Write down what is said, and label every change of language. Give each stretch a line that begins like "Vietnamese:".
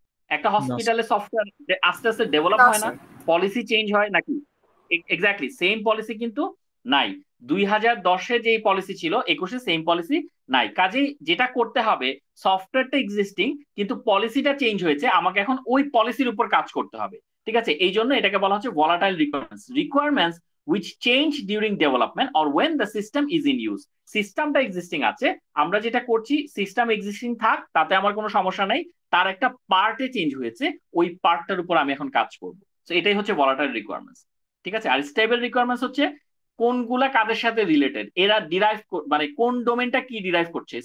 Bangla: একটা হসপিটালের সফটওয়্যার আস্তে আস্তে ডেভেলপ হয় না, পলিসি চেঞ্জ হয় নাকি? এক্স্যাক্টলি সেম পলিসি কিন্তু নাই। 2010-এ যে পলিসি ছিল 21-এ সেম পলিসি নাই। কাজেই যেটা করতে হবে, সফটওয়্যারটা এক্সিস্টিং কিন্তু পলিসিটা চেঞ্জ হয়েছে, আমাকে এখন ওই পলিসির উপর কাজ করতে হবে। ঠিক আছে, এই জন্য এটাকে বলা হচ্ছে volatile requirements
English: which change during development or when the system is in use।
Bangla: সিস্টেমটা এক্সিস্টিং আছে, আমরা যেটা করছি সিস্টেম এক্সিস্টিং থাক, তাতে আমার কোনো সমস্যা নাই, তার একটা পার্টে চেঞ্জ হয়েছে, ওই পার্টটার উপর আমি এখন কাজ করব। তো এটাই হচ্ছে ভলাটাইল রিকোয়ারমেন্টস। ঠিক আছে, আর স্টেবল রিকোয়ারমেন্টস হচ্ছে কোনগুলা কাদের সাথে রিলেটেড, এরা ডিরাইভ মানে কোন ডোমেনটা কি ডিরাইভ করছে।